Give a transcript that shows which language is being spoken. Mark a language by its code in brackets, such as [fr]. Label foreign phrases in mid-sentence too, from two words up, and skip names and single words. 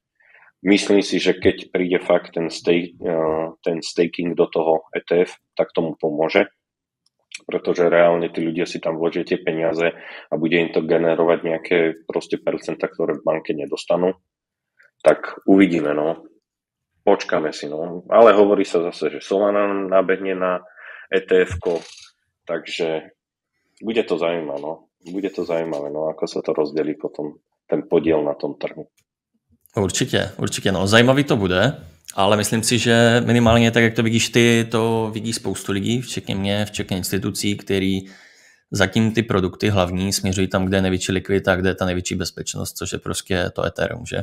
[sk] Myslím si, že keď príde fakt ten staking do toho ETF, tak tomu pomôže, pretože reálne tí ľudia si tam vložia tie peniaze a bude im to generovať nejaké proste percenta, ktoré v banke nedostanú. Tak uvidíme, no. Počkáme si, no. Ale hovorí sa zase, že Solana nabehne na ETF-ko, takže bude to zaujímavé, no. Bude to zaujímavé, no, ako sa to rozdelí potom ten podiel na tom trhu. [cs] Určitě, no, zajímavý to bude, ale myslím si, že minimálně tak, jak to vidíš ty, to vidí spoustu lidí, včetně mě, včetně institucí, který zatím ty produkty hlavní směřují tam, kde je největší likvidita, kde je ta největší bezpečnost, což je prostě to Ethereum, že?